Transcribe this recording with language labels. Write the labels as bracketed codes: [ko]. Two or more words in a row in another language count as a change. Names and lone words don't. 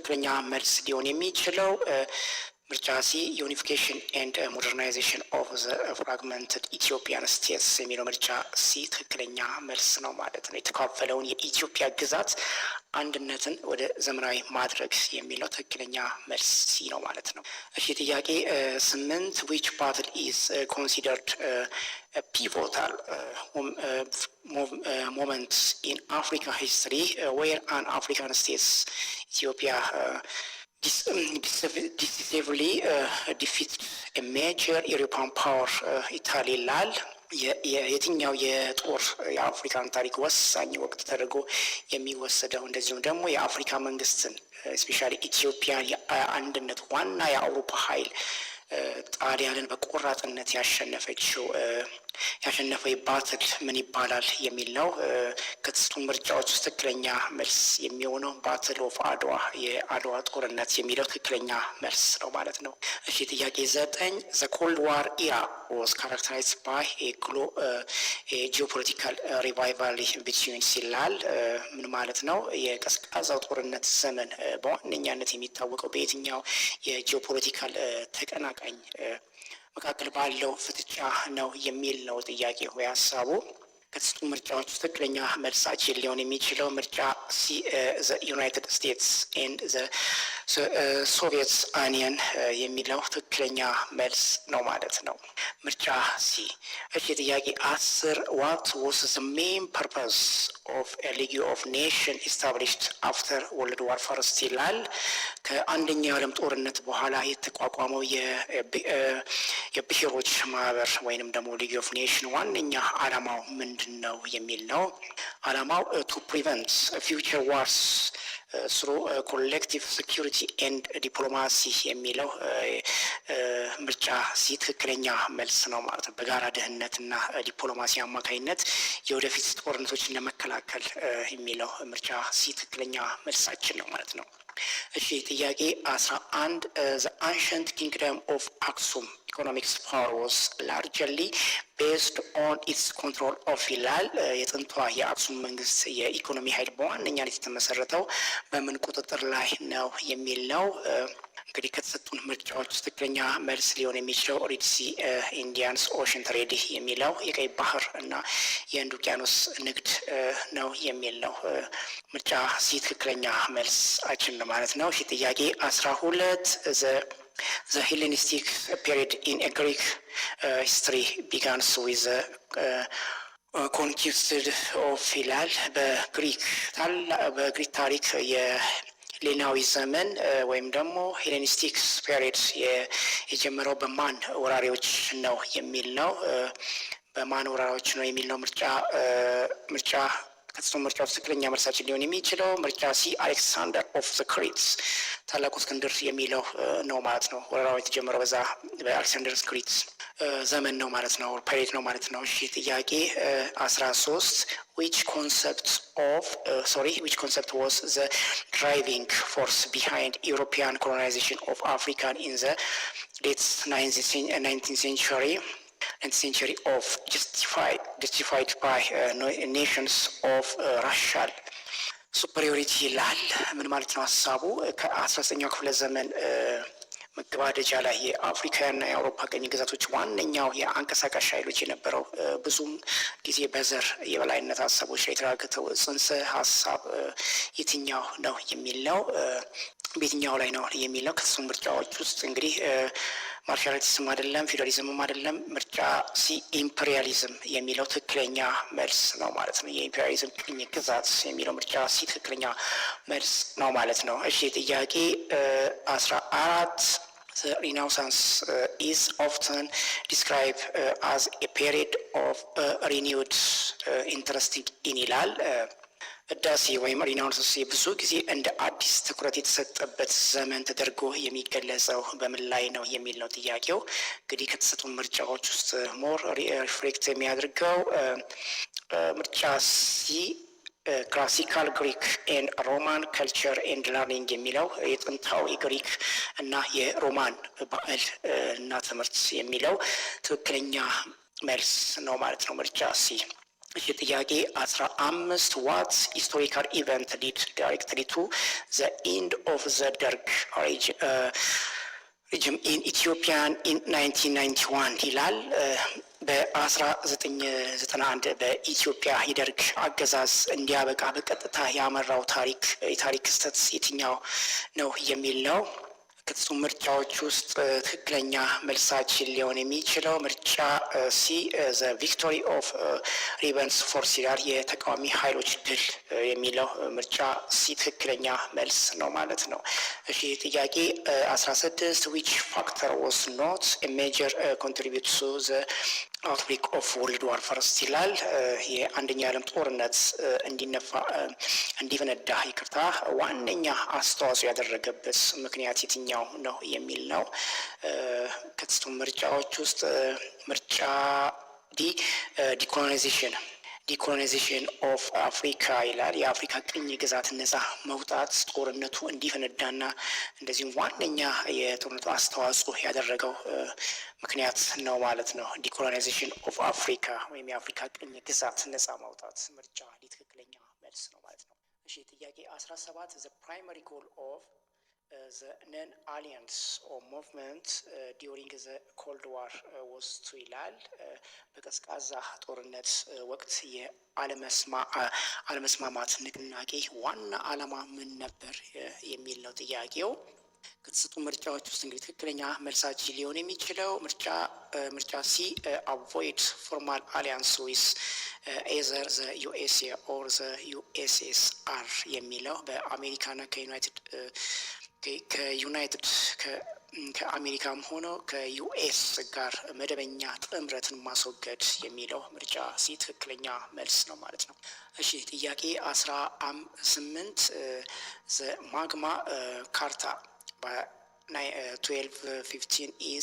[am] ውስጥ ትክክለኛ መልስ ሊሆን የሚችለው ምርጫ ሲ [en] unification and modernization of the fragmented Ethiopian states [am] የሚለው ምርጫ ሲ ትክክለኛ መልስ ነው ማለት ነው። የተካፈለውን የኢትዮጵያ ግዛት አንድነትን ወደ ዘመናዊ ማድረግ የሚለው ትክክለኛ መልስ ሲ ነው ማለት ነው። እሺ ጥያቄ 8 [en] which battle is considered pivotal moment in African history where an African states Ethiopia decisively defeated a major European power [am] ኢታሊ ይላል። የትኛው የጦር የአፍሪካን ታሪክ ወሳኝ ወቅት ተደርጎ የሚወሰደው እንደዚሁም ደግሞ የአፍሪካ መንግስትን ስፔሻሊ ኢትዮጵያን የአንድነት ዋና የአውሮፓ ኃይል ጣሊያንን በቆራጥነት ያሸነፈው ባትል ምን ይባላል የሚል ነው። ከተሰጡ ምርጫዎች ውስጥ ትክክለኛ መልስ የሚሆነው [en] battle of Adwa [am] የአድዋ ጦርነት የሚለው ትክክለኛ መልስ ነው ማለት ነው። እሺ ጥያቄ 9 [en] the cold war era was characterized by a geopolitical revival between [am] ይላል። ምን ማለት ነው? የቀዝቃዛው ጦርነት ዘመን በዋነኛነት የሚታወቀው በየትኛው የጂኦፖለቲካል ተቀናቃኝ መካከል ባለው ፍጥጫ ነው የሚል ነው ጥያቄ ሆይ ሀሳቡ። ከተሰጡ ምርጫዎች ውስጥ ትክክለኛ መልሳችን ሊሆን የሚችለው ምርጫ ሲ ዩናይትድ ስቴትስ ኤንድ ሶቪየት ዩኒየን የሚለው ትክክለኛ መልስ ነው ማለት ነው። ምርጫ ሲ። እሺ ጥያቄ 10 [en] what was the main purpose of a League of Nations established after World War First [am] ይላል። ከአንደኛው የዓለም ጦርነት በኋላ የተቋቋመው የብሔሮች ማህበር ወይንም ደግሞ ሊግ ኦፍ ኔሽን ዋነኛ ዓላማው ምንድን ነው የሚል ነው። ዓላማው [en] to prevent future wars through collective security and diplomacy [am] የሚለው ምርጫ ሲ ትክክለኛ መልስ ነው ማለት ነው። በጋራ ደህንነትና ዲፕሎማሲ አማካኝነት የወደፊት ጦርነቶችን ለመከላከል የሚለው ምርጫ ሲ ትክክለኛ መልሳችን ነው ማለት ነው። እሺ ጥያቄ 11 [en] the ancient kingdom of Aksum economics power was largely based on its control of [am] ይላል። የጥንቷ የአክሱም መንግስት የኢኮኖሚ ኃይል በዋነኛነት የተመሰረተው በምን ቁጥጥር ላይ ነው የሚል ነው። እንግዲህ ከተሰጡን ምርጫዎች ትክክለኛ መልስ ሊሆን የሚችለው [en] Red Sea Indians ocean trade [am] የሚለው የቀይ ባህር እና የህንድ ውቅያኖስ ንግድ ነው የሚል ነው። ምርጫ ሲ ትክክለኛ መልሳችን ነው ማለት ነው። እሺ ጥያቄ 12 [en] the Hellenistic period in a Greek history begins with the conquest of [am] ይላል። በግሪክ ታሪክ ሌናዊ ዘመን ወይም ደግሞ [en] Hellenistic period [am] የጀመረው በማን ወራሪዎች ነው የሚል ነው። በማን ወራሪዎች ነው የሚል ነው። ምርጫ ከተሰጡ ምርጫዎች ትክክለኛ መልሳችን ሊሆን የሚችለው ምርጫ ሲ አሌክሳንደር ኦፍ ዘ ክሪትስ ታላቁ እስክንድር የሚለው ነው ማለት ነው። ወረራው የተጀመረው በዛ በአሌክሳንደር ክሪትስ ዘመን ነው ማለት ነው፣ ፔሪድ ነው ማለት ነው። እሺ ጥያቄ 13 [en] which concept was the driving force behind European colonization of Africa in the late 19th century of justified by nations of Russian superiority [am] ይላል። ምን ማለት ነው ሀሳቡ? ከ19ኛው ክፍለ ዘመን መገባደጃ ላይ የአፍሪካና የአውሮፓ ቀኝ ግዛቶች ዋነኛው የአንቀሳቃሽ ኃይሎች የነበረው ብዙም ጊዜ በዘር የበላይነት ሀሳቦች ላይ የተራገተው ጽንሰ ሀሳብ የትኛው ነው የሚል ነው። በየትኛው ላይ ነው የሚል ነው። ከተሰጡ ምርጫዎች ውስጥ እንግዲህ ማርሻሊዝም አይደለም፣ ፌዴራሊዝምም አይደለም። ምርጫ ሲ ኢምፔሪያሊዝም የሚለው ትክክለኛ መልስ ነው ማለት ነው። የኢምፔሪያሊዝም ቅኝ ግዛት የሚለው ምርጫ ሲ ትክክለኛ መልስ ነው ማለት ነው። እሺ ጥያቄ 14 The [en] Renaissance is often described as a period of renewed interest in [am] ይላል። ህዳሴ ወይም ሪናውንስ ብዙ ጊዜ እንደ አዲስ ትኩረት የተሰጠበት ዘመን ተደርጎ የሚገለጸው በምን ላይ ነው የሚል ነው ጥያቄው። እንግዲህ ከተሰጡ ምርጫዎች ውስጥ ሞር ሪፍሌክት የሚያደርገው ምርጫ ሲ [en] classical Greek and Roman culture and learning [am] የሚለው የጥንታዊ ግሪክ እና የሮማን ባህል እና ትምህርት የሚለው ትክክለኛ መልስ ነው ማለት ነው ምርጫ ሲ። እሺ ጥያቄ 15 [en] what historical event led directly to the end of the Derg in Ethiopian in 1991 [am] ይላል። በ1991 በኢትዮጵያ የደርግ አገዛዝ እንዲያበቃ በቀጥታ ያመራው የታሪክ ክስተት የትኛው ነው የሚል ነው። ከተሰጡ ምርጫዎች ውስጥ ትክክለኛ መልሳችን ሊሆን የሚችለው ምርጫ ሲ [en] the victory of rebens force [am] ይላል። የተቃዋሚ ኃይሎች ድል የሚለው ምርጫ ሲ ትክክለኛ መልስ ነው ማለት ነው። እሺ ጥያቄ 16 [en] which factor was not a major contribute to the outbreak of World War First [am] ይላል። የአንደኛ ዓለም ጦርነት እንዲፈነዳ ይቅርታ ዋነኛ አስተዋጽኦ ያደረገበት ምክንያት የትኛው ነው የሚል ነው። ከተሰጡ ምርጫዎች ውስጥ ምርጫ ዲ [en] decolonization of Africa [am] ይላል። የአፍሪካ ቅኝ ግዛት ነጻ መውጣት ጦርነቱ እንዲፈነዳና እንደዚሁም ዋነኛ የጦርነቱ አስተዋጽኦ ያደረገው ምክንያት ነው ማለት ነው። [en] decolonization of Africa [am] ወይም የአፍሪካ ቅኝ ግዛት ነጻ ማውጣት ምርጫ ትክክለኛ መልስ ነው ማለት ነው። እሺ ጥያቄ 17 [en] the primary goal of the non-alliance or movement during the Cold War was to [am] ይላል። በቀዝቃዛ ጦርነት ወቅት የአለመስማማት ንቅናቄ ዋና ዓላማ ምን ነበር የሚል ነው ጥያቄው። ከተሰጡ ምርጫዎች ውስጥ እንግዲህ ትክክለኛ መልሳችን ሊሆን የሚችለው ምርጫ ሲ [en] avoid formal alliance with either the USA or the USSR [am] የሚለው በአሜሪካና ከአሜሪካም ሆኖ ከዩኤስ ጋር መደበኛ ጥምረትን ማስወገድ የሚለው ምርጫ ሲ ትክክለኛ መልስ ነው ማለት ነው። እሺ ጥያቄ 18 ማግማ ካርታ [en] by1215 is